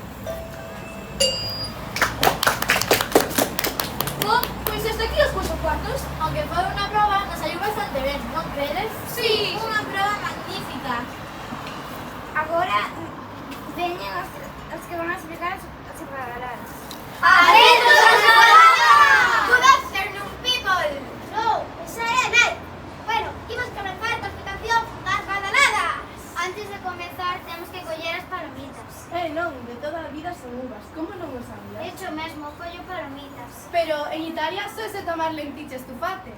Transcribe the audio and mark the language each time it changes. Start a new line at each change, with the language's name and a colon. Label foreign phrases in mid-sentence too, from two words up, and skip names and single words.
Galician: Pois hasta aquí os vosos cuartos. Aunque foi unha prova, nos saiu bastante ben, non credes? Sí. Unha proba magnífica. Agora veñen os que van a explicar as badaladas. Atentos ás badaladas!
English: Good afternoon, people!
Galician: No, esa é Nel. Bueno, imos comenzar coa explicación das badaladas. Antes de comenzar, temos que coller as palomitas. Non, de toda a vida son uvas, como non o sabías? Hecho mesmo, collo palomitas. Pero en Italia soese tomar lentillas estufate.